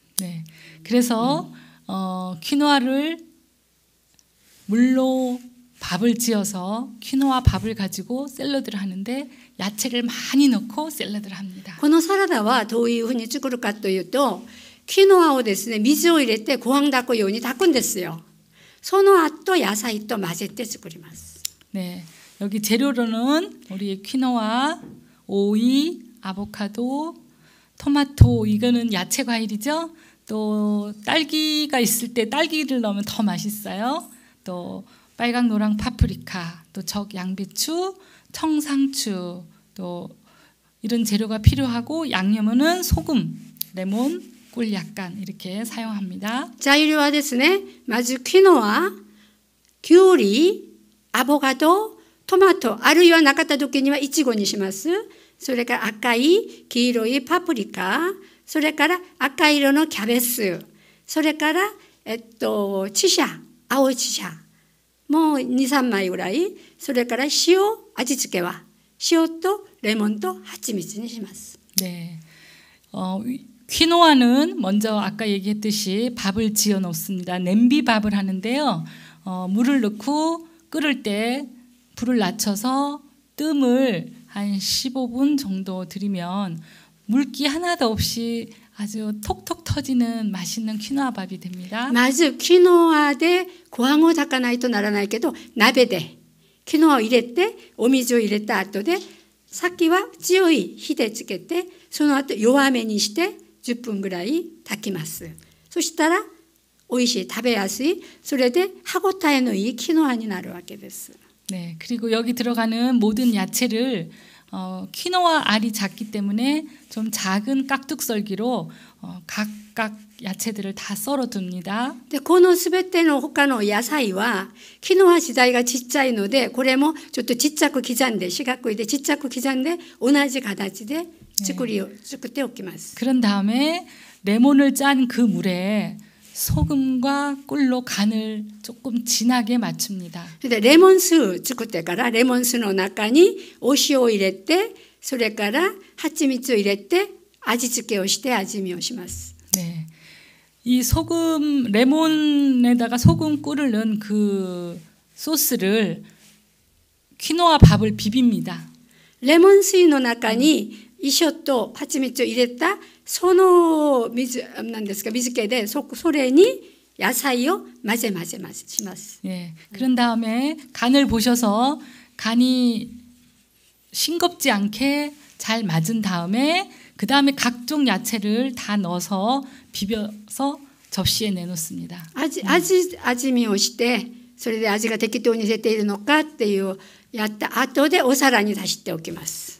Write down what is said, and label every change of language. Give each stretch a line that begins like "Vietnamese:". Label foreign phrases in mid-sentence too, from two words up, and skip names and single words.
Korean: 네, 그래서 퀴노아를 물로 밥을 지어서 퀴노아 밥을 가지고 샐러드를 하는데 야채를 많이 넣고 샐러드를 합니다.
Japanese: このサラダはどういうふうに作るかというと、キノアをですね、水を入れてご飯炊くように炊くんですよ。その後野菜と混ぜて作ります。
Korean: 네, 여기 재료로는 우리 퀴노아, 오이, 아보카도, 토마토 이거는 야채 과일이죠. 또 딸기가 있을 때 딸기를 넣으면 더 맛있어요. 또 빨강 노랑 파프리카, 또 적 양배추, 청상추, 또 이런 재료가 필요하고 양념은 소금, 레몬, 꿀 약간 이렇게 사용합니다.
Japanese: 材料はですね、まずキノア、キュウリ、アボカド、トマト、あるいはなかった時にはイチゴにします。それから赤い、黄色いパプリカ、それから赤色のキャベツ、それからチシャ、青いチシャ、もう2、3枚ぐらい、それから塩、味付けは塩とレモンと蜂蜜にします。
Korean: 네, 퀴노아는 먼저 아까 얘기했듯이 밥을 지어 놓습니다. 냄비밥을 하는데요. 물을 넣고 끓을 때 불을 낮춰서 뜸을 한 15분 정도 들이면 물기 하나도 없이 아주 톡톡 터지는 맛있는 퀴노아 밥이 됩니다.
Japanese: まずキノアでご飯を炊かないとならないけど、鍋でキノアを入れてお水を入れた後で、先は強い火でつけて、その後弱めにして10分ぐらい炊きます。そしたら美味しい、食べやすい、それで歯ごたえのいいキノアになるわけです。
Korean: 네, 그리고 여기 들어가는 모든 야채를 퀴노아 알이 작기 때문에 좀 작은 깍둑썰기로 각각 야채들을 다 썰어둡니다.
Japanese: でこのすべての他の野菜はキノア自体がちっちゃいので、これもちょっとちっちゃく刻んで、四角いでちっちゃく刻んで同じ形で作っておきます。
Korean: 그런 다음에 레몬을 짠 그 물에 소금과 꿀로 간을 조금 진하게 맞춥니다.
Japanese: でレモン酢作ってからレモン酢の中にお塩を入れて、それから蜂蜜を入れて味付けをして味見をします。
Korean: 네, 이 소금 레몬에다가 소금 꿀을 넣은 그 소스를 퀴노아 밥을 비빕니다.
Japanese: レモン水の中に塩と蜂蜜を入れたその水なんですか、水気でそれに野菜を混ぜします。
Korean: 예, 그런 다음에 간을 보셔서 간이 싱겁지 않게 잘 맞은 다음에 그 다음에 각종 야채를 다 넣어서 비벼서 접시에 내놓습니다.
Japanese: 味見をして、それで味が適当に出ているのかっていうやった後でお皿に出しておきます。